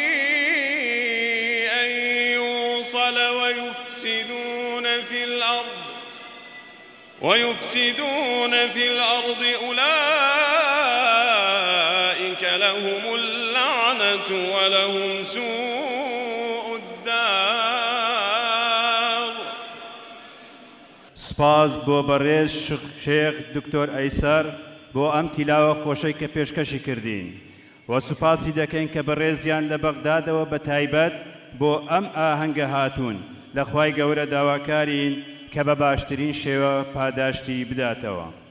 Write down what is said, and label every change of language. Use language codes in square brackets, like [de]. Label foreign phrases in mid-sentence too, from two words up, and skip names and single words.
[ar] أن يوصل ويفسدون في الأرض أولئك لهم اللعنة ولهم سوء الدار. [ckb] سپاس بۆ بەڕێز شێخ دکتۆر ئەیسار بۆ ئەم تیلاوە خۆشەی کە پێشکەشی کردین و سوپاسی دەکەین کە بەڕێزیان لە بەغدادەوە بە تایبەت بۆ ئەم ئاهەنگە هاتوون لە خوای گەورە داواکارین کە بە باشترین شێوە پاداشتی بداتەوە.